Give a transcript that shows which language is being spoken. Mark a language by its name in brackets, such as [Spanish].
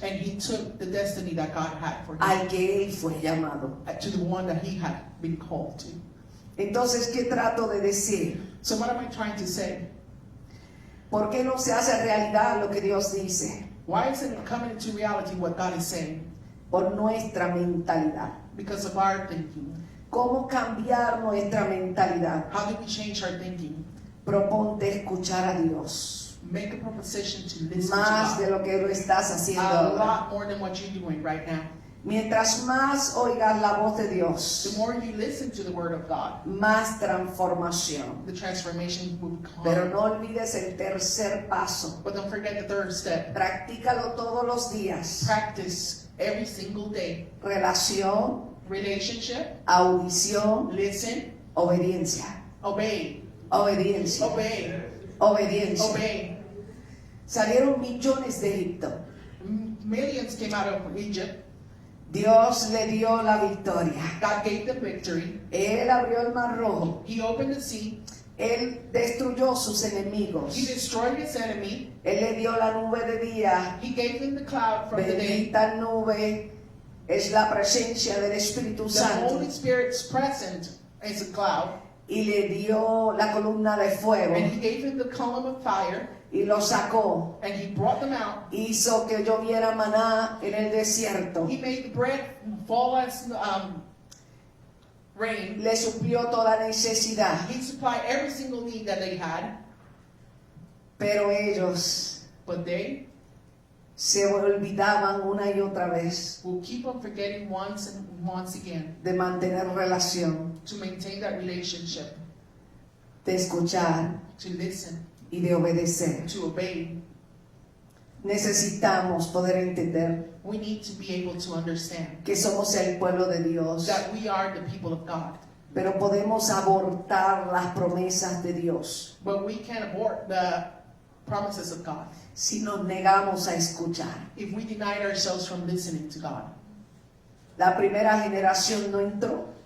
[English] and he took the destiny that God had for him, [Spanish] al que él fue llamado. [English] to the one that he had been called to. [Spanish] Entonces, ¿qué trato de decir? [English] So what am I trying to say? [Spanish] ¿Por qué no se hace realidad lo que Dios dice? [English] Why isn't it coming into reality what God is saying? [Spanish] Por nuestra mentalidad. [English] Because of our thinking. [Spanish] ¿Cómo cambiar nuestra mentalidad? [English] How do we change our thinking? [Spanish] Proponte escuchar a Dios [English] Make a proposition to listen [Spanish] más [English] to [Spanish] de [English] God [Spanish] lo que lo estás haciendo [English] a [Spanish] ahora. [English] lot more than what you're doing right now. [Spanish] Mientras más oigas la voz de [English] The [Spanish] Dios, [English] more you listen to the word of God, [Spanish] más transformación. [English] the transformation will come. [Spanish] Pero no olvides el tercer paso. [English] But don't forget the third step. [Spanish] Practícalo todos los días. [English] Practice every single day. [Spanish] Relación, [English] Relationship, [Spanish] audición, [English] listen, [Spanish] obediencia. [English] obey, [Spanish] Obediencia. [English] obey, [Spanish] Obediencia. [English] obey. [Spanish] Salieron millones de Egipto. [English] Millions came out of Egypt. [Spanish] Dios le dio la victoria. [English] God gave them victory. [Spanish] Él abrió el mar rojo. [English] He opened the sea. [Spanish] Él destruyó sus [English] He [Spanish] enemigos. [English] destroyed his enemy. [Spanish] Él le dio la nube de día. [English] He gave them the cloud from the day. [Spanish] Bendita nube es la presencia del Espíritu [English] The [Spanish] Santo. [English] Holy Spirit's present is a cloud. [Spanish] Y le dio la columna de fuego. [English] And he gave them the column of fire. [Spanish] Y lo sacó. [English] And he brought them out. [Spanish] Hizo que lloviera maná en el desierto. [English] He made the bread fall as rain. [Spanish] Le suplió toda necesidad. [English] He supplied every single need that they had. [Spanish] Pero ellos [English] But they [Spanish] se olvidaban una y otra vez [English] will keep on forgetting once and once again [Spanish] de mantener relación, [English] to maintain that relationship, [Spanish] de escuchar [English] to listen, [Spanish] y de obedecer. [English] to obey. [Spanish] Necesitamos poder entender [English] We need to be able to understand [Spanish] que somos el pueblo de Dios, [English] that we are the people of God. [Spanish] pero podemos abortar las promesas de Dios [English] But we can't abort the promises of God [Spanish] si nos negamos a escuchar. [English] if we denied ourselves from listening to God. [Spanish] La primera generación no entró.